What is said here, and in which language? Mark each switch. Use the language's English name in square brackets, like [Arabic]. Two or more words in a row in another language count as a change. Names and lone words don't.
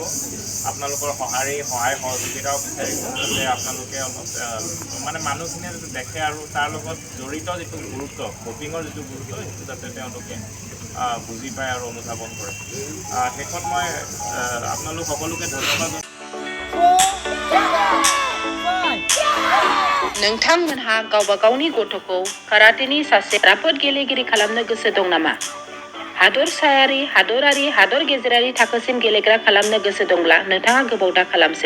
[Assamese] আপোনালোকৰ সহায় সহযোগিতাও বিচাৰিব যাতে আপোনালোকে অলপ মানে মানুহখিনিয়ে যাতে দেখে আৰু তাৰ লগত জড়িত যিটো গুৰুত্ব ভোটিঙৰ যিটো গুৰুত্ব সেইটো যাতে তেওঁলোকে বুজি পায় আৰু অনুধাৱন কৰে। শেষত মই আপোনালোক সকলোকে ধন্যবাদ। [Bodo] नोंथांमोनहा गावबा गावनि गथ'खौ काराटेनि सासे राफोद गेलेगिरि खालामनो गोसो दं नामा? हादरसायारि, हादरारि, हादर गेजेरारि थाखोसिम गेलेग्रा खालामनो गोसो दंब्ला नोंथाङा गोबाव दा खालामसै।